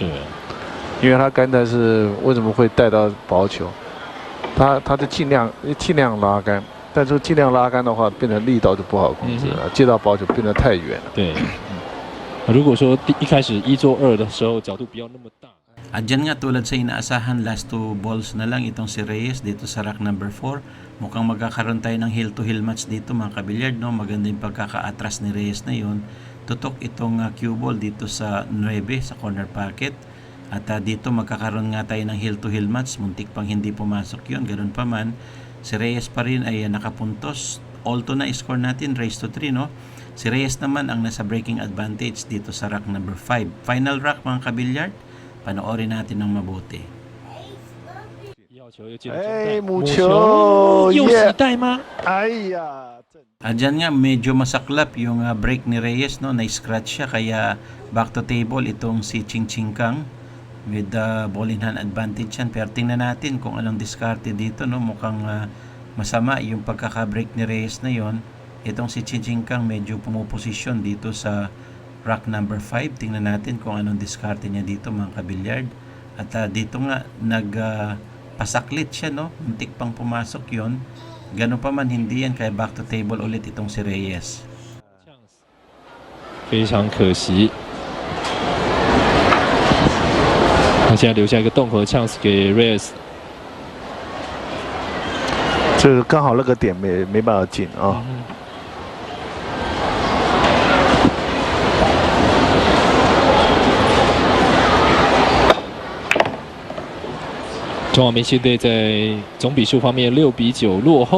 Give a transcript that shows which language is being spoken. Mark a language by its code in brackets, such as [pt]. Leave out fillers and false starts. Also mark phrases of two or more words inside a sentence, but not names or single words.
[zh] 因为他刚才是为什么会带到薄球？他就尽量拉杆，但是尽量拉杆的话，变成力道就不好控制了，接到薄球变得太远了。对。如果说一开始1做2的时候角度不要那么大。 [tl] At dyan nga tulad sa inaasahan, [en] last 2 balls [tl] na lang itong si Reyes dito sa [en] rack number 4. [tl] Mukhang magkakaroon tayo ng [en] heel-to-heel match [tl] dito mga kabilyard, no? Maganda yung pagkaka-atras ni Reyes na yun. Tutok itong [en] cue ball [tl] dito sa 9 sa [en] corner pocket. [tl] At dito magkakaroon nga tayo ng [en] heel-to-heel match. [tl] Muntik pang hindi pumasok yun. Ganun pa man, si Reyes pa rin ay nakapuntos. All-to na score natin, [en] raised to 3, [tl] no? Si Reyes naman ang nasa [en] breaking advantage [tl] dito sa [en] rack number 5. Final rack [tl] mga kabilyard. Panoorin natin ng mabuti. [zh] 母球又洗带吗？哎呀！ [tl] Diyan nga medyo masaklap yung break ni Reyes, no? Na-scratch siya kaya [en] back to table [tl] itong si Ching Ching Kang with [en] ball in hand advantage [tl] yan. Pero tingnan natin kung anong diskarte dito, no? Mukhang masama yung pagkaka-break ni Reyes na yon. Itong si Ching Ching Kang medyo pumuposisyon dito sa [en] rack number 5. [tl] Tingnan natin kung anong diskarte niya dito mga kabilyard. At dito nga pasaklit siya, no? Muntik pang pumasok yon. Gano'n pa man hindi yan kaya [en] back to table [tl] ulit itong si Reyes. [zh] 非常可惜。他现在留下一个洞口的 chance 给 Reyes。这个刚好那个点没办法进啊。中华明星队在总比数方面6比9落后。